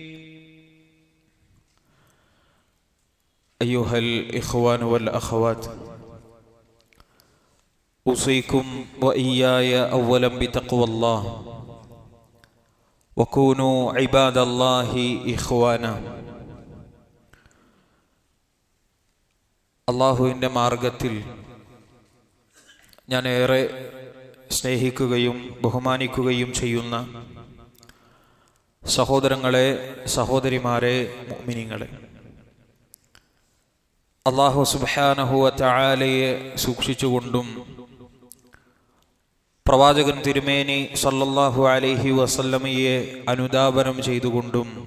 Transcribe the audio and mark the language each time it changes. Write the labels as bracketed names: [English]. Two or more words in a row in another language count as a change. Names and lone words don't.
[Arabic] أيها الإخوان والأخوات، أوصيكم وإياي أولا بتقوى الله، وكونوا عباد الله إخوانا. [Malayalam] അള്ളാഹുവിൻ്റെ മാർഗത്തിൽ ഞാൻ ഏറെ സ്നേഹിക്കുകയും ബഹുമാനിക്കുകയും ചെയ്യുന്ന സഹോദരങ്ങളെ, സഹോദരിമാരെ, മുഅ്മിനീങ്ങളെ, അള്ളാഹു [Arabic] سبحانه وتعالى [Malayalam] സൂക്ഷിച്ചുകൊണ്ടും പ്രവാചകൻ തിരുമേനി [Arabic] صلى الله عليه وسلم [Malayalam] അനുധാവനം ചെയ്തുകൊണ്ടും